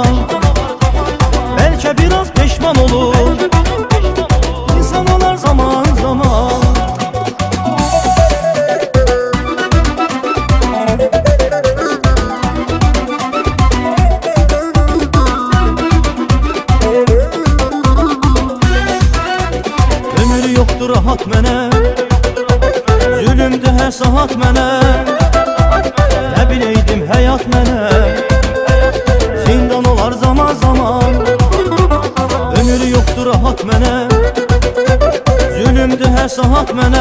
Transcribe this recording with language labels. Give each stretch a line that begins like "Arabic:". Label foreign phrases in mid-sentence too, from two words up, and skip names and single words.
Turkish: Belki biraz pişman olur İnsan olar zaman zaman.
Azerbaijani: Ömür yoktur rahat mənə, zulümdür hər saat mənə. Nə biləydim həyat mənə, zindan olar zaman zaman. Ömür yoktur rahat mənə, zulümdür hər saat mənə.